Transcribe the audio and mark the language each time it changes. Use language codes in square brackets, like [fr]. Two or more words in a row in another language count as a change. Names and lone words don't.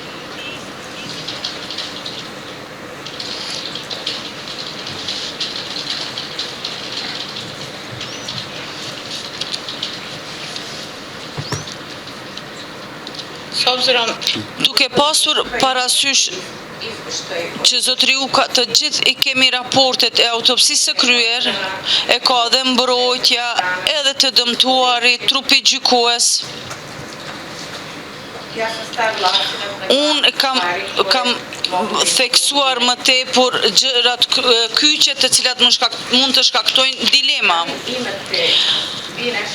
[sr] s obzirom [sq] Duke pasur parasysh [sr] Izveštaj [sq] që zotëriu ka të gjithë i kemi raportet e autopsisë së kryer, e ka dhe mbrojtja edhe të dëmtuarit, trupi gjykues. [sr] ja sam stavila akcenat na [sq] Unë kam theksuar më tepër gjërat kyçe të cilat mund të shkaktojnë dilema. [sr] imate vi nešto